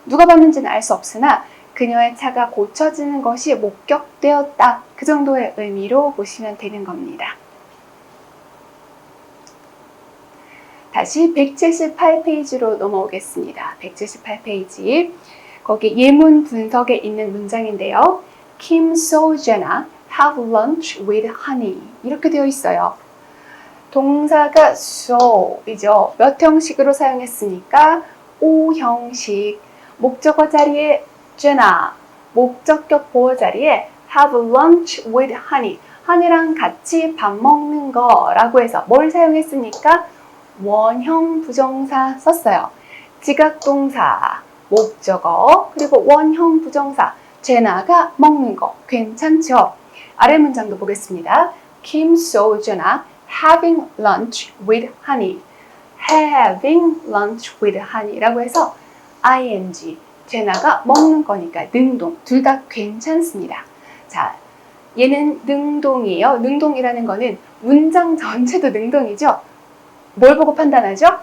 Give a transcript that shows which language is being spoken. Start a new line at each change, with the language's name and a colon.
Korean: 누가 봤는지는 알 수 없으나 그녀의 차가 고쳐지는 것이 목격되었다. 그 정도의 의미로 보시면 되는 겁니다. 다시 178페이지로 넘어오겠습니다. 178페이지. 거기 예문 분석에 있는 문장인데요.
English: Kim saw Jenna have lunch with honey.
Korean: 이렇게 되어 있어요. 동사가 saw이죠. 몇 형식으로 사용했습니까? O 형식. 목적어 자리에 Jenna, 목적격 보호 자리에
English: have lunch with honey.
Korean: honey랑 같이 밥 먹는 거라고 해서 뭘 사용했습니까? 원형 부정사 썼어요. 지각동사, 목적어, 그리고 원형 부정사. 제나가 먹는 거 괜찮죠? 아래 문장도 보겠습니다.
English: Kim saw Jenna having lunch with honey. having lunch with honey
Korean: 라고 해서 ing, 제나가 먹는 거니까 능동, 둘 다 괜찮습니다. 자, 얘는 능동이에요. 능동이라는 거는 문장 전체도 능동이죠. 뭘 보고 판단하죠?